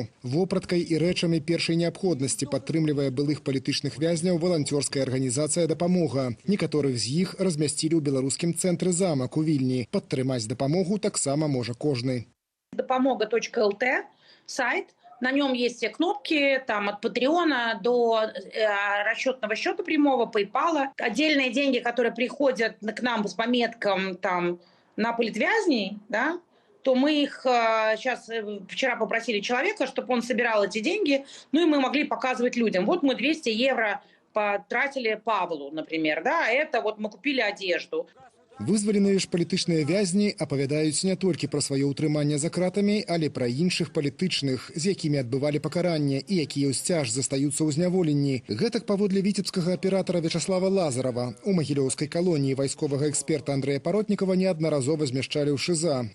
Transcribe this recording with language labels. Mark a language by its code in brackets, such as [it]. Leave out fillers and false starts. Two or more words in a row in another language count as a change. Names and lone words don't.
[be] Вопраткай і рэчамі першай неабходнасці падтрымлівае былых палітычных вязняў валанцёрская арганізацыя «Дапамога». Некаторых з іх размясцілі ў беларускім цэнтры «Замак» у Вільні. Падтрымаць дапамогу таксама можа кожны. [ru] Допомога.лт сайт. На нем есть все кнопки, там от Патреона до расчетного счета прямого, PayPal. Отдельные деньги, которые приходят к нам с пометкам там, на политвязней, да, то мы их сейчас, вчера попросили человека, чтобы он собирал эти деньги, ну и мы могли показывать людям. Вот мы 200 евро потратили Павлу, например, да, это вот мы купили одежду. [be] Вызваленыя ж палітычныя вязні апавядаюць не толькі пра сваё ўтрыманне за кратамі, але пра іншых палітычных, з якімі адбывалі пакаранне і якія ўсцяж застаюцца ў зняволенні. Гэтак паводле віцебскага аператара Вячаслава Лазарава. У магілёўскай калоніі вайсковага эксперта Андрэя Паротнікава неаднаразова змяшчалі ў ШИЗА.